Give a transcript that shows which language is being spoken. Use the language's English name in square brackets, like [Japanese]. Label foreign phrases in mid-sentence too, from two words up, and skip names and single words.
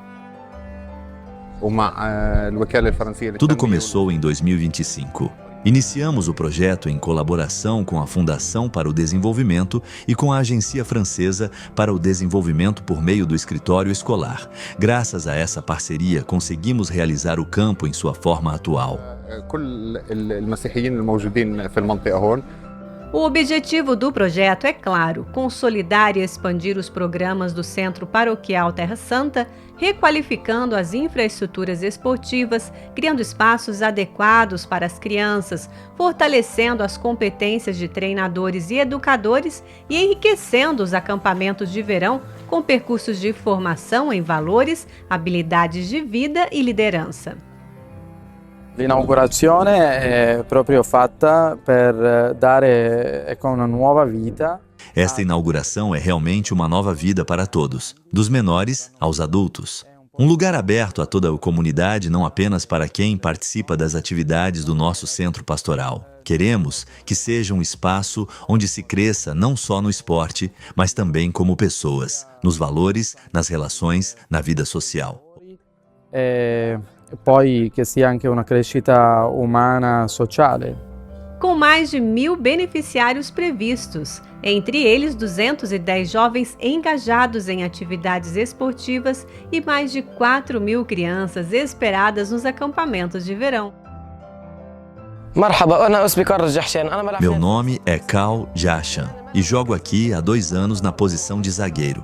[Portuguese] Tudo começou em 2025. Iniciamos o projeto em colaboração com a Fundação para o Desenvolvimento e com a Agência Francesa para o Desenvolvimento por meio do Escritório Escolar. Graças a essa parceria, conseguimos realizar o campo em sua forma atual. [Arabic] كل المسيحيين الموجودين في المنطقة هون. [Portuguese] O objetivo do projeto é claro: consolidar e expandir os programas do Centro Paroquial Terra Santa, requalificando as infraestruturas esportivas, criando espaços adequados para as crianças, fortalecendo as competências de treinadores e educadores e enriquecendo os acampamentos de verão com percursos de formação em valores, habilidades de vida e liderança. [Italian] L'inaugurazione è proprio fatta per dare una nuova vita. [Portuguese] Esta inauguração é realmente uma nova vida para todos, dos menores aos adultos. Um lugar aberto a toda a comunidade, não apenas para quem participa das atividades do nosso centro pastoral. Queremos que seja um espaço onde se cresça não só no esporte, mas também como pessoas, nos valores, nas relações, na vida social. [Italian] Poi che sia anche una crescita umana sociale. [Portuguese] Com mais de 1.000 beneficiários previstos, entre eles 210 jovens engajados em atividades esportivas e mais de 4.000 crianças esperadas nos acampamentos de verão. Meu nome é Cal Jashan e jogo aqui há 2 anos na posição de zagueiro.